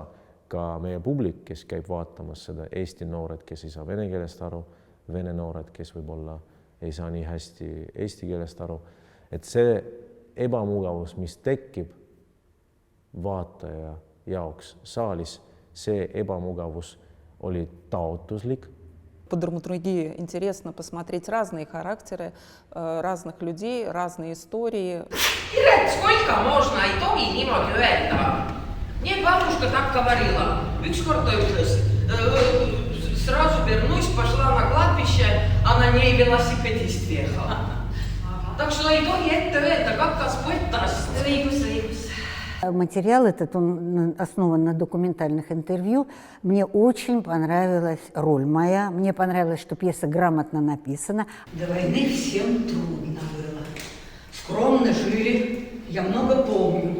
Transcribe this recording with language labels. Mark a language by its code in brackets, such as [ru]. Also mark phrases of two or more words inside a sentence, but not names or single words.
[et] Ka meie publik, kes käib vaatamas seda, Eesti noored, kes ei saa vene keelest aru, vene noored, kes võib-olla ei saa nii hästi eesti keelest aru. Et see ebamugavus, mis tekib vaataja jaoks saalis, see ebamugavus oli taotluslik. [ru] По драматургии интересно посмотреть разные характеры, разных людей, разные истории. Piret, сколько можно, [et] ei tohi niimoodi öelda. Nii, [ru] бабушка так говорила. [et] Ükskord ta ütles, [ru] сразу вернусь, пошла на кладбище, а на ней велосипедист въехал. Так что [et] ei tohi ette öelda, [ru] как Господь даст. [et] Õigus. [ru] Материал этот он основан на документальных интервью. Мне очень понравилась роль моя. Мне понравилось, что пьеса грамотно написана. До войны всем трудно было. Скромно жили, я много помню.